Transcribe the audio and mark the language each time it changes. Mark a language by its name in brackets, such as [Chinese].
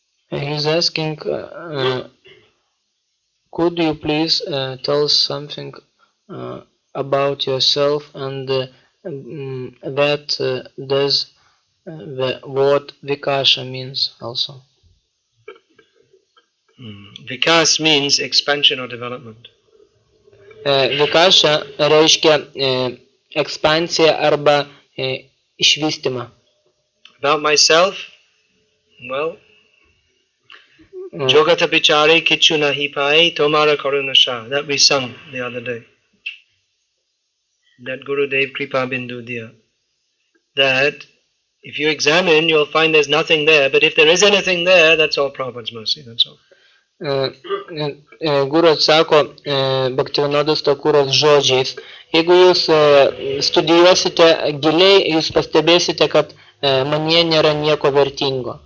[English] He's asking, could you please tell something about yourself and that does the word Vikasha means also? Vikas means expansion or development. [Lithuanian] Vikasha reiškia ekspansiją arba išvystymą. [English] About myself, well, [Bangla] Jogata Bichare Kichu Nahi Pai Tomara Karunasha. [English] That we sung the other day. That [Bangla] Gurudev Kripa Bindu Diya. [English] That if you examine, you'll find there's nothing there. But if there is anything there, that's all Prabhupada's mercy. That's all. [Lithuanian] Guru atsako Bhaktivinodas Thakuras žodžiais. Jeigu jūs studijuosite giliai, jūs pastebėsite, kad manyje nėra nieko vertingo.